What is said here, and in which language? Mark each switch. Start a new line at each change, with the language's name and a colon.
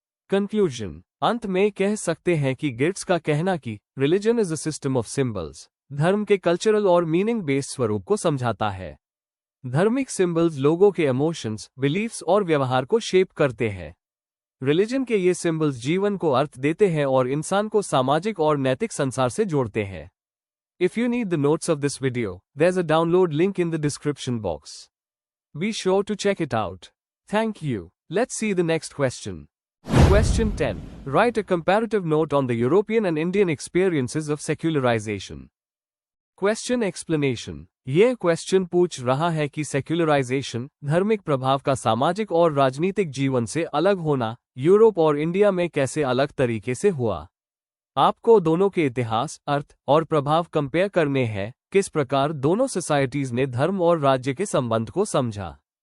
Hindi: Conclusion: अंत में कह सकते हैं कि गिट्स का कहना कि
English: religion is a system of symbols
Hindi: धर्म के कल्चरल और मीनिंग बेस्ड स्वरूप को समझाता है। धार्मिक सिंबल्स लोगों के इमोशंस, बिलीफ्स और व्यवहार को शेप करते हैं। रिलीजन के ये सिंबल्स जीवन को अर्थ देते हैं और इंसान को सामाजिक और नैतिक संसार से जोड़ते हैं।
English: If you need the notes of this video, there's a download link in the description box. Be sure to check it out. Thank you. Let's see the next question. Question 10. Write a comparative note on the European and Indian experiences of secularization. Question explanation.
Hindi: यह question पूछ रहा है कि secularisation, धार्मिक प्रभाव का सामाजिक और राजनीतिक जीवन से अलग होना, यूरोप और इंडिया में कैसे अलग तरीके से हुआ। आपको दोनों के इतिहास, अर्थ और प्रभाव कंपेयर करने हैं। किस प्रकार दोनों सोसाइटीज ने धर्म और राज्य के संबंध को समझा।